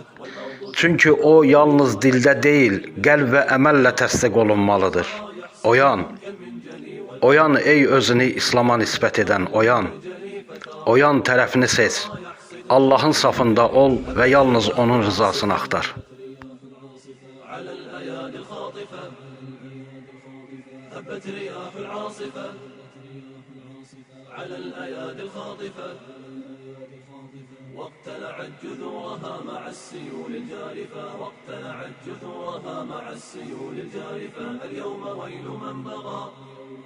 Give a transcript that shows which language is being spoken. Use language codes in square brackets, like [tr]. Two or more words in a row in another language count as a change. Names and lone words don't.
[az] Çünki o yalnız dildə deyil, qəlb və əməllə təsdiq olunmalıdır. Oyan, oyan ey özünü İslam'a nisbət edən, oyan. Oyan tərəfini seç. Allahın safında ol və yalnız onun rızasını axtar. [ar] هبت رياح العاصفة على الأيادي الخاطفة واقتلعت جذورها مع السيول الجارفة واقتلعت جذورها مع السيول الجارفة اليوم ويل من بغى